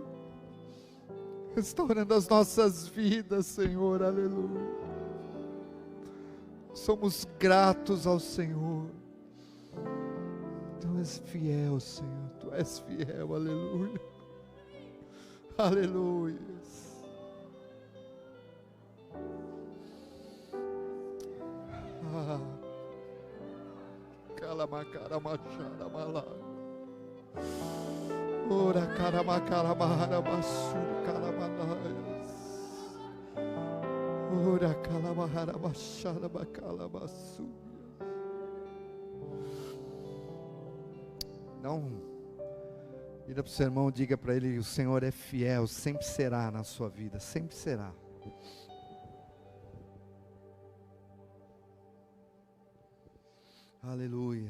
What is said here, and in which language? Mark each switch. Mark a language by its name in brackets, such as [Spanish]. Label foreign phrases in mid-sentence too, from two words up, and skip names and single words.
[Portuguese] Restaurando as nossas vidas, Senhor. Aleluia. Somos gratos ao Senhor. Tu és fiel, Senhor. Tu és fiel. Aleluia. Aleluia. Calamacaramachara malá. Ora caramacaramara massur calamanaias. Ora calamahara machara bacalamassu. Não. Vira para o seu irmão, diga para ele: o Senhor é fiel, sempre será na sua vida, sempre será. Aleluia.